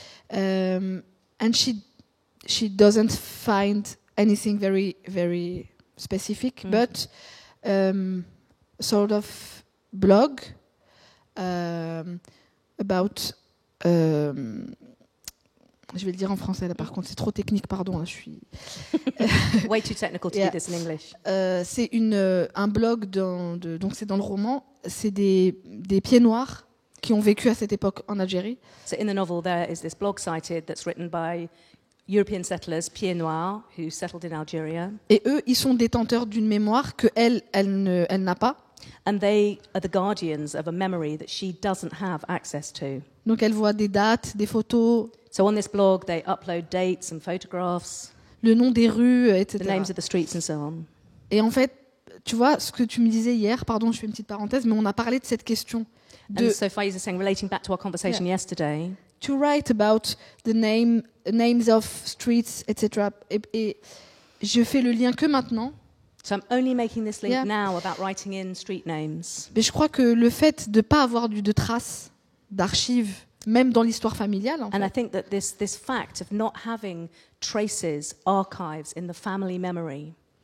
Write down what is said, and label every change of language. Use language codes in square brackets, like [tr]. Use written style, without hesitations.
[en] And she doesn't find anything very, very specific, but sort of blog about [fr] je vais le dire en français là par contre, c'est trop technique, pardon, là, je suis [en] way too technical to do this in English. [fr] C'est un blog donc c'est dans le roman, c'est des pieds noirs qui ont vécu à cette époque en Algérie. [en] So in the novel there is this blog cited that's written by European settlers, pieds noirs, who settled in Algeria. [fr] Et eux, ils sont détenteurs d'une mémoire que elle n'a pas. [en] And they are the guardians of a memory that she doesn't have access to. [fr] Donc elle voit des dates, des photos. [en] So on this blog, they upload dates and photographs. [fr] Le nom des rues, etc. [en] The names of the streets and so on. [fr] Et en fait, tu vois, ce que tu me disais hier, pardon, je fais une petite parenthèse, mais on a parlé de cette question. [en] And so Faiza is saying, relating back to our conversation yesterday. To write about the names of streets, etc. [fr] Et je fais le lien que maintenant. [en] So I'm only making this link now about writing in street names. [fr] Mais je crois que le fait de ne pas avoir de traces, d'archives, même dans l'histoire familiale. En fait. [en] And I think that this fact of not having traces, archives in the family memory.